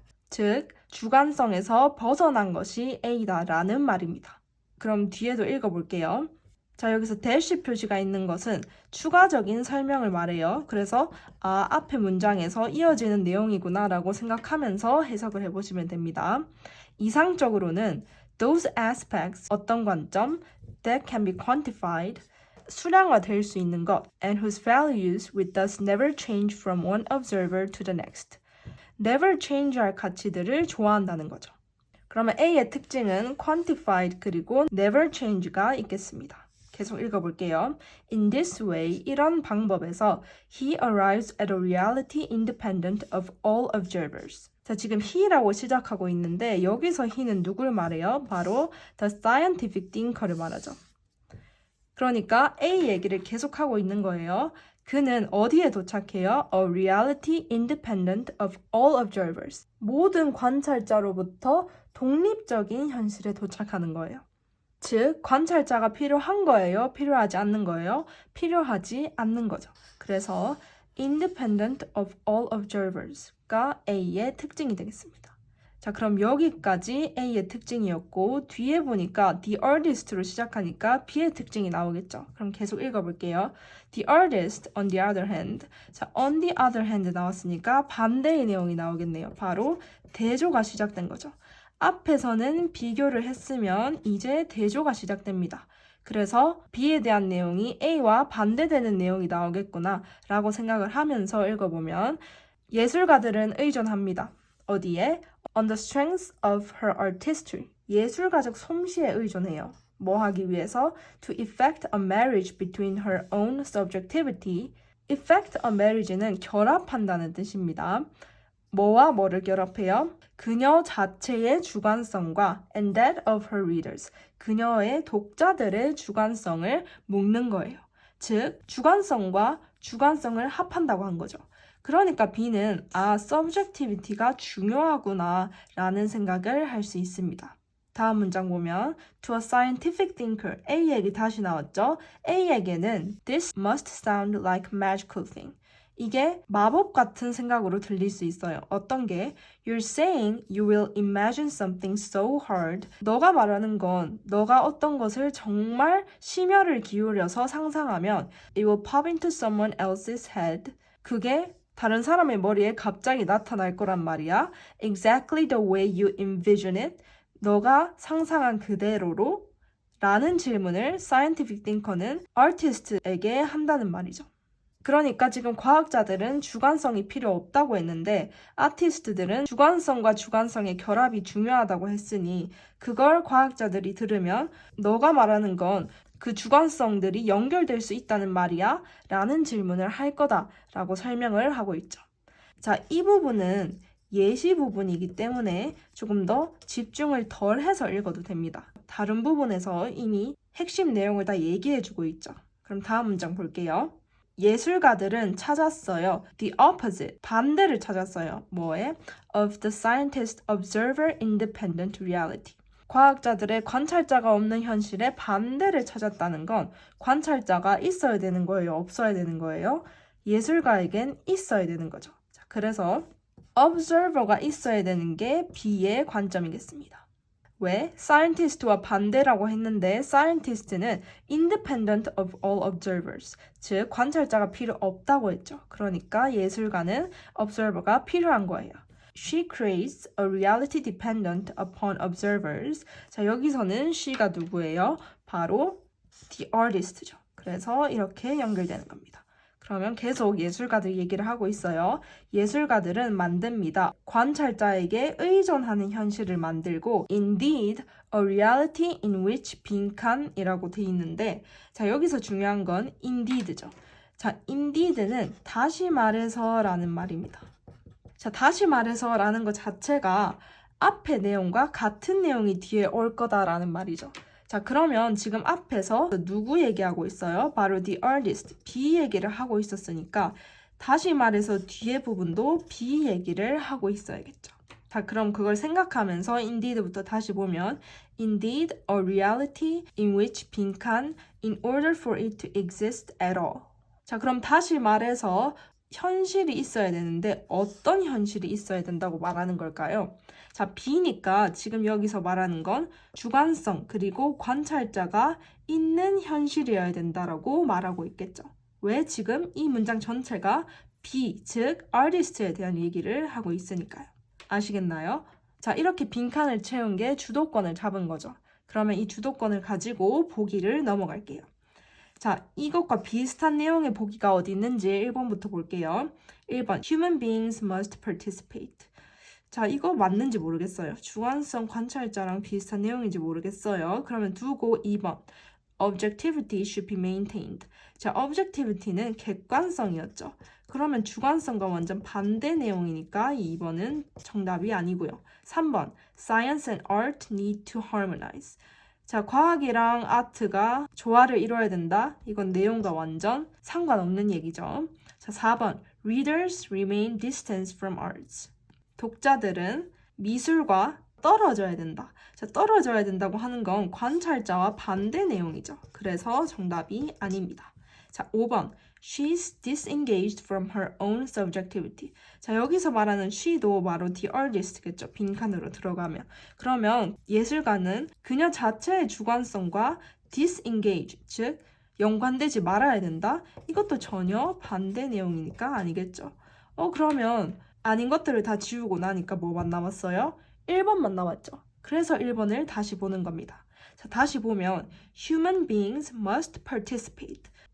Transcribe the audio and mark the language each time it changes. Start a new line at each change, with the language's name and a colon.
Korean: 즉, 주관성에서 벗어난 것이 A다라는 말입니다. 그럼 뒤에도 읽어볼게요. 자, 여기서 대시 표시가 있는 것은 추가적인 설명을 말해요. 그래서 앞에 문장에서 이어지는 내용이구나 라고 생각하면서 해석을 해보시면 됩니다. 이상적으로는
English: those aspects,
Korean: 어떤 관점,
English: that can be quantified,
Korean: 수량화될 수 있는 것,
English: and whose values would thus never change from one observer to the next.
Korean: never change할 가치들을 좋아한다는 거죠. 그러면 A의 특징은 quantified 그리고 never change가 있겠습니다. 계속 읽어볼게요.
English: In this way,
Korean: 이런 방법에서
English: he arrives at a reality independent of all observers.
Korean: 자, 지금 he라고 시작하고 있는데 여기서 he는 누굴 말해요? 바로 the scientific thinker를 말하죠. 그러니까 A 얘기를 계속하고 있는 거예요. 그는 어디에 도착해요?
English: A reality independent of all observers.
Korean: 모든 관찰자로부터 독립적인 현실에 도착하는 거예요. 즉, 관찰자가 필요한 거예요? 필요하지 않는 거예요? 필요하지 않는 거죠. 그래서
English: independent of all observers
Korean: 가 A의 특징이 되겠습니다. 자, 그럼 여기까지 A의 특징이었고 뒤에 보니까 the artist로 시작하니까 B의 특징이 나오겠죠. 그럼 계속 읽어볼게요.
English: The artist, on the other hand.
Korean: 자, on the other hand 나왔으니까 반대의 내용이 나오겠네요. 바로 대조가 시작된 거죠. 앞에서는 비교를 했으면 이제 대조가 시작됩니다. 그래서 B에 대한 내용이 A와 반대되는 내용이 나오겠구나 라고 생각을 하면서 읽어보면 예술가들은 의존합니다. 어디에?
English: On the strength of her artistry.
Korean: 예술가적 솜씨에 의존해요. 뭐 하기 위해서?
English: To effect a marriage between her own subjectivity.
Korean: effect a marriage는 결합한다는 뜻입니다. 뭐와 뭐를 결합해요? 그녀 자체의 주관성과
English: and that of her readers.
Korean: 그녀의 독자들의 주관성을 묶는 거예요. 즉, 주관성과 주관성을 합한다고 한 거죠. 그러니까 B는 subjectivity가 중요하구나 라는 생각을 할 수 있습니다. 다음 문장 보면
English: To a scientific thinker,
Korean: A 얘기 다시 나왔죠? A에게는
English: This must sound like magical thing.
Korean: 이게 마법 같은 생각으로 들릴 수 있어요. 어떤 게?
English: You're saying you will imagine something so hard.
Korean: 너가 말하는 건 너가 어떤 것을 정말 심혈을 기울여서 상상하면
English: It will pop into someone else's head.
Korean: 그게 다른 사람의 머리에 갑자기 나타날 거란 말이야.
English: Exactly the way you envision it.
Korean: 너가 상상한 그대로로? 라는 질문을 scientific thinker는 artist에게 한다는 말이죠. 그러니까 지금 과학자들은 주관성이 필요 없다고 했는데 아티스트들은 주관성과 주관성의 결합이 중요하다고 했으니 그걸 과학자들이 들으면 너가 말하는 건 그 주관성들이 연결될 수 있다는 말이야? 라는 질문을 할 거다라고 설명을 하고 있죠. 자, 이 부분은 예시 부분이기 때문에 조금 더 집중을 덜 해서 읽어도 됩니다. 다른 부분에서 이미 핵심 내용을 다 얘기해주고 있죠. 그럼 다음 문장 볼게요. 예술가들은 찾았어요.
English: The opposite,
Korean: 반대를 찾았어요. 뭐에?
English: Of the scientist observer independent reality.
Korean: 과학자들의 관찰자가 없는 현실에 반대를 찾았다는 건 관찰자가 있어야 되는 거예요? 없어야 되는 거예요? 예술가에겐 있어야 되는 거죠. 자, 그래서 observer가 있어야 되는 게 B의 관점이겠습니다. 왜? scientist와 반대라고 했는데 scientist는
English: independent of all observers,
Korean: 즉 관찰자가 필요 없다고 했죠. 그러니까 예술가는 observer가 필요한 거예요.
English: She creates a reality dependent upon observers.
Korean: 자, 여기서는 she가 누구예요? 바로 the artist죠. 그래서 이렇게 연결되는 겁니다. 그러면 계속 예술가들 얘기를 하고 있어요. 예술가들은 만듭니다. 관찰자에게 의존하는 현실을 만들고
English: Indeed, a reality in which
Korean: 빈칸이라고 돼 있는데 자, 여기서 중요한 건 indeed죠. 자, indeed는 다시 말해서라는 말입니다. 자, 다시 말해서라는 것 자체가 앞의 내용과 같은 내용이 뒤에 올 거다라는 말이죠. 자, 그러면 지금 앞에서 누구 얘기하고 있어요? 바로 the artist, B 얘기를 하고 있었으니까 다시 말해서 뒤에 부분도 B 얘기를 하고 있어야겠죠. 자, 그럼 그걸 생각하면서 indeed부터 다시 보면
English: Indeed, a reality in which
Korean: 빈칸
English: in order for it to exist at all.
Korean: 자, 그럼 다시 말해서 현실이 있어야 되는데 어떤 현실이 있어야 된다고 말하는 걸까요? 자, B니까 지금 여기서 말하는 건 주관성 그리고 관찰자가 있는 현실이어야 된다라고 말하고 있겠죠. 왜? 지금 이 문장 전체가 B, 즉 artist에 대한 얘기를 하고 있으니까요. 아시겠나요? 자, 이렇게 빈칸을 채운 게 주도권을 잡은 거죠. 그러면 이 주도권을 가지고 보기를 넘어갈게요. 자, 이것과 비슷한 내용의 보기가 어디 있는지 1번부터 볼게요.
English: 1번, Human beings must participate.
Korean: 자, 이거 맞는지 모르겠어요. 주관성 관찰자랑 비슷한 내용인지 모르겠어요. 그러면 두고 2번,
English: Objectivity should be maintained.
Korean: 자, Objectivity는 객관성이었죠. 그러면 주관성과 완전 반대 내용이니까 2번은 정답이 아니고요.
English: 3번, Science and art need to harmonize.
Korean: 자, 과학이랑 아트가 조화를 이뤄야 된다. 이건 내용과 완전 상관없는 얘기죠. 자, 4번.
English: Readers remain distant from arts.
Korean: 독자들은 미술과 떨어져야 된다. 자, 떨어져야 된다고 하는 건 관찰자와 반대 내용이죠. 그래서 정답이 아닙니다. 자, 5번.
English: She's disengaged from her own subjectivity.
Korean: 자, 여기서 말하는 she도 바로 the artist겠죠. 빈칸으로 들어가면. 그러면 예술가는 그녀 자체의 주관성과 disengage, 즉 연관되지 말아야 된다. 이것도 전혀 반대 내용이니까 아니겠죠. 그러면 아닌 것들을 다 지우고 나니까 뭐만 남았어요? 1번만 남았죠. 그래서 1번을 다시 보는 겁니다. 자, 다시 보면
English: Human beings must participate.